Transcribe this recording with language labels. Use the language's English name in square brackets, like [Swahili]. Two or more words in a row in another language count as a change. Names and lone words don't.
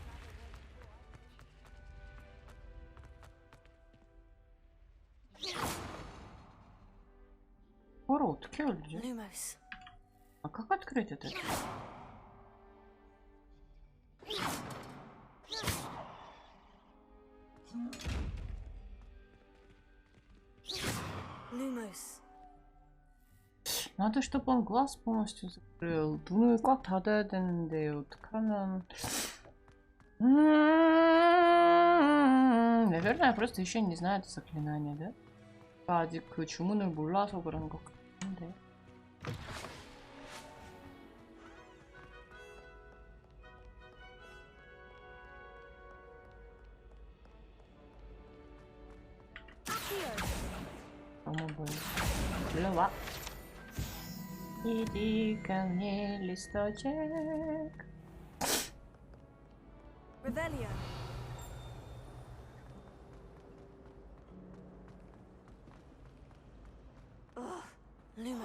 [Korean] Скоро 어떻게 열지? [English] Lumos. [Russian] А как открыть это? [English] Lumos. [Russian] Надо, чтобы он глаз полностью закрыл. [Korean] 눈을 꽉 닫아야 되는데 어떡하면... [Russian] Наверное, просто еще не знаю это заклинание, да? [Korean] 아직 그 주문을 몰라서 그런 것 같은데. 너무 보여. 일로 와. 이리 [Russian] ко мне листочек. [English] Revelio. Oh, Lumos.